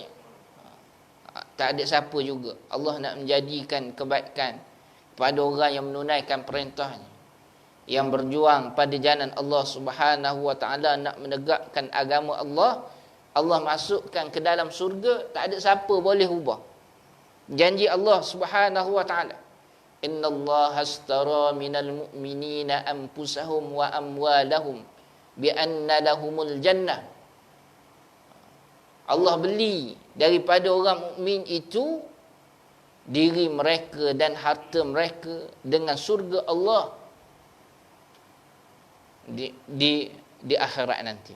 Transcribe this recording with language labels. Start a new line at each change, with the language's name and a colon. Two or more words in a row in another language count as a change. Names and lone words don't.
Malay: Tak ada siapa juga. Allah nak menjadikan kebaikan kepada orang yang menunaikan perintahnya, yang berjuang pada jalan Allah
Arabic: سبحانه وتعالى,
Malay: nak menegakkan agama Allah. Allah masukkan ke dalam surga, tak ada siapa boleh ubah janji Allah
Arabic: سبحانه وتعالى. إن الله اشترى من المؤمنين أنفسهم وأموالهم بأن لهم الجنة.
Malay: Allah beli daripada orang mukmin itu diri mereka dan harta mereka dengan surga Allah di akhirat nanti.